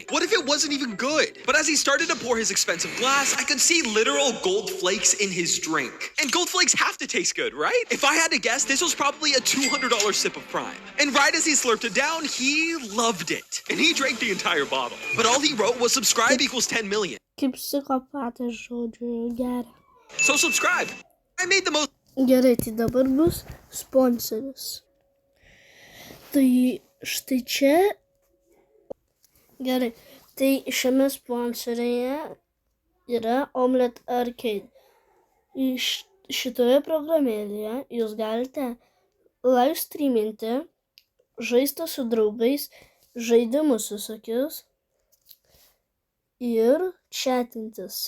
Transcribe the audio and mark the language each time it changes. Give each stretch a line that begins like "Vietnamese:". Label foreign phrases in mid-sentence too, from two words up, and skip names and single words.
English: What if it wasn't even good? But as he started to pour his expensive glass, I could see literal gold flakes in his drink. And gold flakes have to taste good, right? If I had to guess, this was probably a $200 sip of prime. And right as he slurped it down, he loved it. And he drank the entire bottle. But all he wrote was subscribe equals 10 million.
Lithuanian: Kaip psichopatas, žodžiu, gerai.
English: So subscribe. I made the most...
Lithuanian: Gerai, tai dabar bus sponsorius. Tai štai čia. Gerai, tai šiame sponsorėje yra Omelette Arcade. Šitoje programėlėje jūs galite live streaminti, žaisti su draugais, žaidimus visokius ir chatintis.